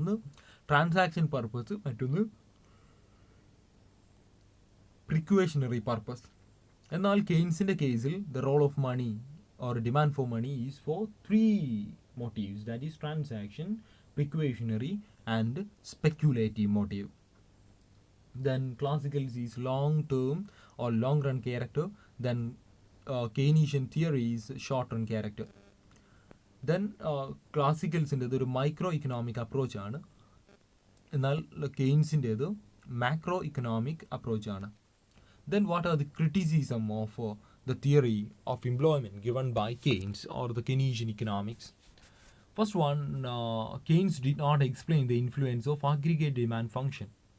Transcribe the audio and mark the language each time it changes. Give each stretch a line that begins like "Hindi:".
Malayalam: ഒന്ന് transaction purpose, മറ്റൊന്ന് പ്രിക്വേഷനറി purpose. എന്നാൽ കെയ്ൻസിൻ്റെ കേസിൽ
English: The role of money or demand for money is for 3 motives, that is transaction, precautionary and speculative motive. Then classical is long term or long run character, then Keynesian theory is short run character.
Malayalam: Then classicalsinde ഒരു micro economic approach ആണ്, എന്നാൽ കെയ്ൻസിൻ്റേത് macro economic approach ആണ്.
English: Then what are the criticism of the theory of employment given by Keynes or the Keynesian economics? First one, Keynes did not explain the influence of aggregate demand function.